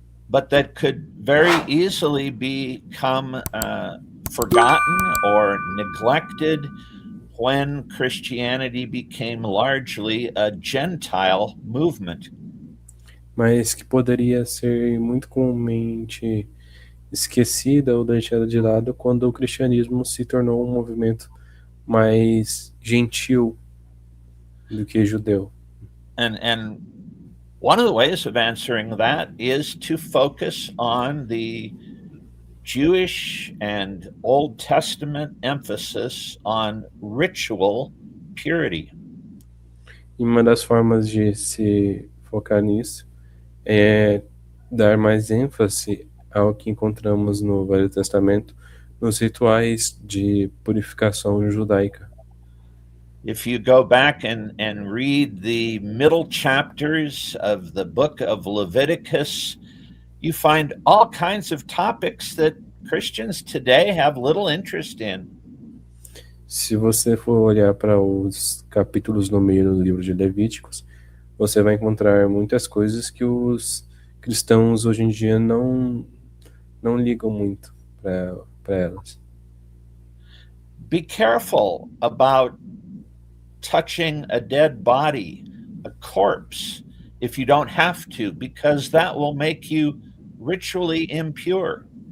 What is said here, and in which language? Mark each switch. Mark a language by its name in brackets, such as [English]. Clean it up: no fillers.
[English] but that could very easily become forgotten or neglected when Christianity became largely a Gentile movement. [Portuguese] mas que poderia ser muito comumente esquecida ou deixada de lado quando o cristianismo se tornou um movimento mais gentil do que judeu. [English] And one of the ways of answering that is to focus on the Jewish and Old Testament emphasis on ritual purity. [Portuguese] E uma das formas de se focar nisso é dar mais ênfase ao que encontramos no Velho Testamento, nos rituais de purificação judaica. [English] If you go back and read the middle chapters of the book of Leviticus, you find all kinds of topics that Christians today have little interest in. [Portuguese] Se você for olhar para os capítulos no meio do livro de Levíticos, você vai encontrar muitas coisas que os cristãos hoje em dia não ligam muito para elas. [English] Be careful about touching a dead body, a corpse, if you don't have to, because that will make you ritually impure.